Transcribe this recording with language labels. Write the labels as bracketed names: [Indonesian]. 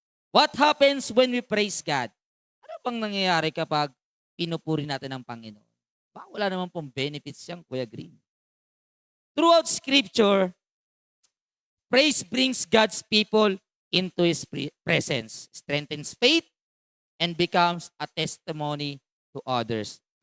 [English] What happens when we praise God? [Filipino] Ano bang nangyayari kapag pinupuri natin ang Panginoon? Wala naman pong benefits yan, Kuya Green. [English] Throughout Scripture, praise brings God's people into His presence, strengthens faith, and becomes a testimony to others.